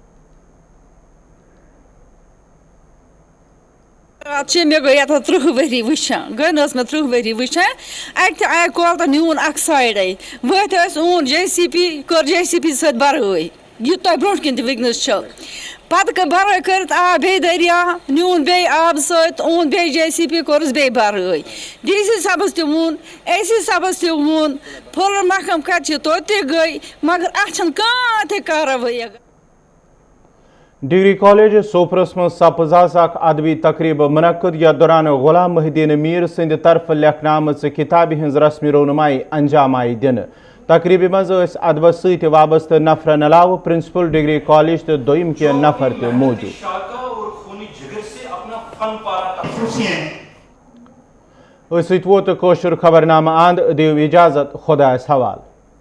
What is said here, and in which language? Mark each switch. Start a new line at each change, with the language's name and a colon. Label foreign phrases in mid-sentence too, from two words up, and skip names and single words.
Kashmiri: مے گئی اتھ 30 ؤری وٕچھان گٔے نہٕ حظ مےٚ 30 ؤری وٕچھان اَکہِ آیہِ کۄل تہٕ نیوٗن اکھ سایڈے ؤتھۍ ٲسۍ اوٚن JCP کٔر JCP سۭتۍ بَرٲے یہِ تۄہہِ برونٛٹھ کِنۍ تہِ وٕنکیٚنَس چھُ پَتہٕ بَرٲے کٔرِتھ آو بیٚیہِ دٔریاو نیوٗن بیٚیہِ آبہٕ سۭتۍ اوٚن بیٚیہِ JCP کوٚرُس بیٚیہِ بَرٲے DC صٲبَس تہِ ووٚن AC صٲبَس تہِ ووٚن پھُلر محکم کَتہِ چھِ توٚت تہِ گٔے مگر اَتھ چھَنہٕ کانٛہہ تہِ کاروٲیی. ڈگری کالج سوپرس من سپز اخ ادبی تقریب منعقد یتھ دوران غلام محی الدین میر سند طرف لکھنہ آمژ کتابہ ہز رسمی رونمائی انجام آئی دن. تقریبہ مز ادبس ست وابستہ نفرن علاوہ پرنسپل ڈگری کالج تو دویم کی نفر تہ موجود. ووت خبر نامہ اند دیو اجازت خدایس حوالہ.